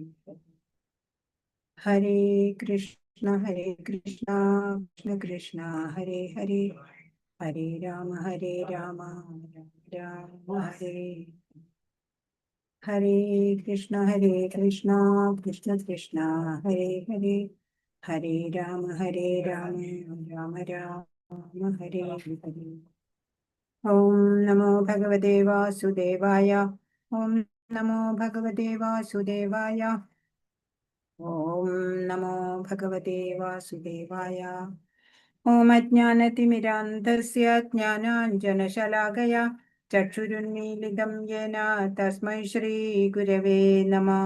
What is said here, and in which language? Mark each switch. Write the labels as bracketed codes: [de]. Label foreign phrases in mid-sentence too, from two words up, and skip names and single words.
[sa] ഹരേ കൃഷ്ണ കൃഷ്ണ കൃഷ്ണ ഹരേ ഹരേ ഹരേ രാമ രാമ രാമ ഹരേ ഹരേ കൃഷ്ണ കൃഷ്ണ കൃഷ്ണ ഹരേ ഹരേ ഹരേ രാമ രാമ രാമ ഹരേ ഹരേ. ഓം നമോ ഭഗവതേ വാസുദേവായ. ഓം നമോ ഭഗവതേ വാസുദേവായ. ഓം നമോ ഭഗവതേ വാസുദേവായ. ഓം അജ്ഞാനതിമിരാന്ധസ്യ ജ്ഞാനാഞ്ജനശലാകയ ചക്ഷുരുന്മീലിതം യേന തസ്മൈ ശ്രീഗുരവേ നമഃ.